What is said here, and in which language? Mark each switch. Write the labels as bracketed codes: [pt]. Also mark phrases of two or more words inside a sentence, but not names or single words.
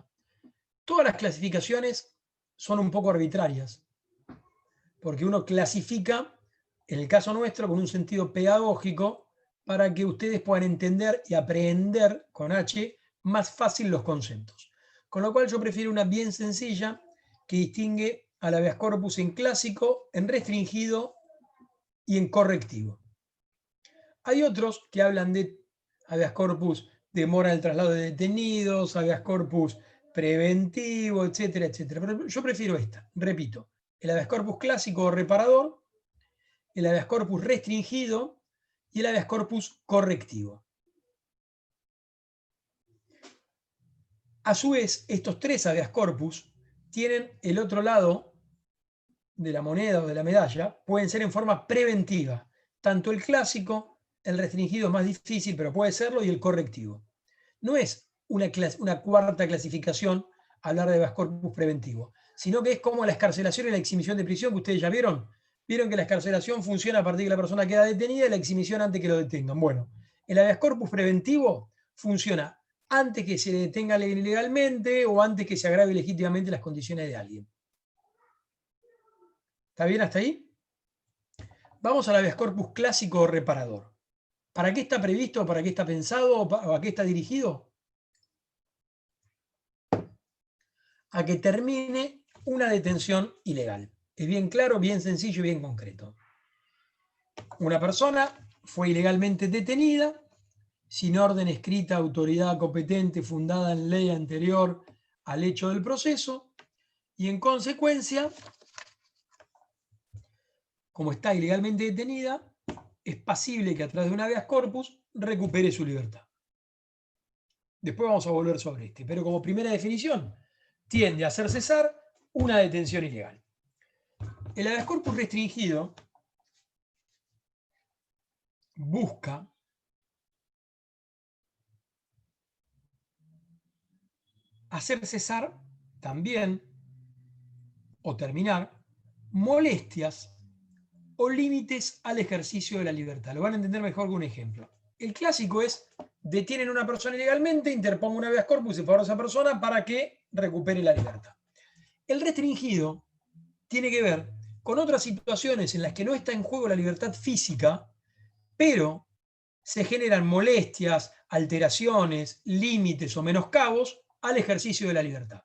[es] Todas las clasificaciones son un poco arbitrarias, porque uno clasifica, en el caso nuestro, con un sentido pedagógico para que ustedes puedan entender y aprender con H más fácil los conceptos. Con lo cual yo prefiero una bien sencilla que distingue al [la] habeas corpus [es] en clásico, en restringido y en correctivo. Hay otros que hablan de [la] habeas corpus [es] de mora en el traslado de detenidos, [la] habeas corpus [es] preventivo, etcétera, etcétera. Pero yo prefiero esta, repito, el [la] habeas corpus [es] clásico o reparador, el [la] habeas corpus [es] restringido y el [la] habeas corpus [es] correctivo. A su vez, estos tres [la] habeas corpus [es] tienen el otro lado de la moneda o de la medalla, pueden ser en forma preventiva. Tanto el clásico, el restringido es más difícil, pero puede serlo, y el correctivo. No es una cuarta clasificación hablar de [la] habeas corpus [es] preventivo, sino que es como la excarcelación y la exhibición de prisión, que ustedes ya vieron. Vieron que la excarcelación funciona a partir de que la persona queda detenida y la exhibición antes que lo detengan. Bueno, el [la] habeas corpus [es] preventivo funciona antes que se detenga ilegalmente o antes que se agrave legítimamente las condiciones de alguien. ¿Está bien hasta ahí? Vamos al [la] habeas corpus [es] clásico o reparador. ¿Para qué está previsto? ¿Para qué está pensado? ¿O a qué está dirigido? A que termine una detención ilegal. Es bien claro, bien sencillo y bien concreto. Una persona fue ilegalmente detenida, sin orden escrita, autoridad competente, fundada en ley anterior al hecho del proceso, y en consecuencia, como está ilegalmente detenida, es pasible que a través de un [la] habeas corpus [es] recupere su libertad. Después vamos a volver sobre este, pero como primera definición, tiende a hacer cesar una detención ilegal. El [la] habeas corpus [es] restringido busca hacer cesar también o terminar molestias o límites al ejercicio de la libertad. Lo van a entender mejor con un ejemplo. El clásico es: detienen a una persona ilegalmente, interpongo un [la] habeas corpus [es] en favor de esa persona para que recupere la libertad. El restringido tiene que ver con otras situaciones en las que no está en juego la libertad física, pero se generan molestias, alteraciones, límites o menoscabos al ejercicio de la libertad.